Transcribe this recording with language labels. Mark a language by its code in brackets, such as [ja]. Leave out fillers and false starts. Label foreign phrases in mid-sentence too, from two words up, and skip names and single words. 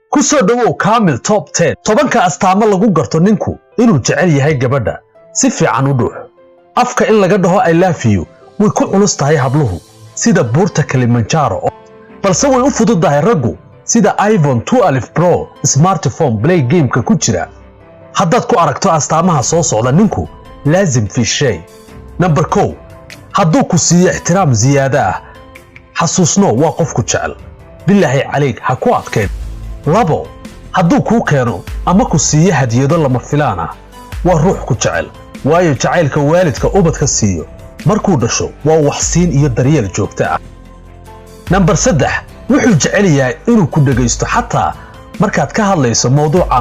[so] soo dhawow Kamil Top 10 tobanka astaamo lagu garto ninku inuu jecel yahay gabadha si fiican u dhuux afka in laga dhaho [en] I love you [so] way ku culus tahay habluhu sida buurta Kilimanjaro balse way u fududahay raggu sida iPhone 12 Pro smartphone [en] play game-ka [so] ku jira haddaad ku aragto astaamaha soo socda ninku [ar] لازم في شي [so] number 1 hadduu ku siiyo ixtiraam ziyaada ah xasuusno waa qofku jecel [ar] بالله عليك [so] ha ku adkeyn labo hadduu kuu keeno ama ku siiyo hadiyado lama filaan ah waa ruux ku jecel waayo jacaylka waalidka ubadka siiyo markuu dhasho waa wax siin iyo daryeel joogto ah number 3 wuxuu jecel yahay inuu ku dhageysto xataa markaad ka hadlayso mowduuc aan